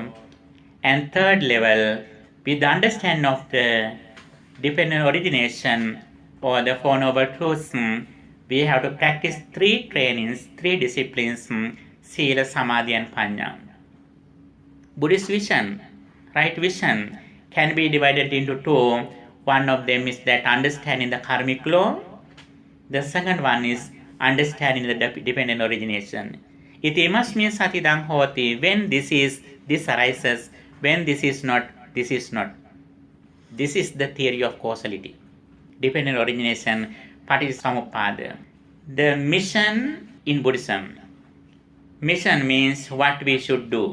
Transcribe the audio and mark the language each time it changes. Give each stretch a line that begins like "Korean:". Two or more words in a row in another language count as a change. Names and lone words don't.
English: And third level, with the understanding of the dependent origination or the Four Noble Truths, we have to practice 3 trainings, 3 disciplines, Sila, Samadhi and Panya. Buddhist vision, right vision, can be divided into 2. One of them is that understanding the karmic law. The second one is understanding the dependent origination.
Pali: Iti imasmin satidang hoti,
English: when this arises, when this is not, this is not. This is the theory of causality. Dependent origination, paticcasamuppada. The mission in Buddhism. Mission means what we should do.